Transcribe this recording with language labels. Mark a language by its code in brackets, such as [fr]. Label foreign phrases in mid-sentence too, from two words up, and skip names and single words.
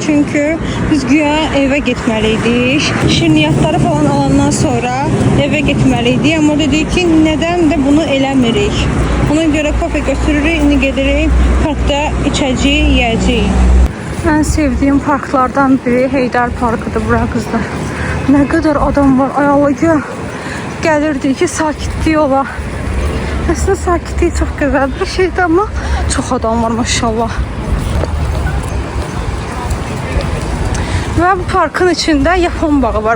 [az] Çünkü biz güya evə getməliydik. Şirniyyatları falan alandan sonra evə getməliydik. Amma dedik ki, neden de bunu eləmirik. Ona göre kafe götürürük. İndi gedirik parkda içəcəyik, yiyəcəyik. [tr] En sevdiğim parklardan biri Heydər Parkıdır bura kızlar. Ne kadar adam var. [az] Ay Allah, gəlirdi ki sakitlik ola. [tr] Aslında sakitlik çok güzel bir şeydi ama çok adam var maşallah. Ve bu parkın içinde Yapon bağı var.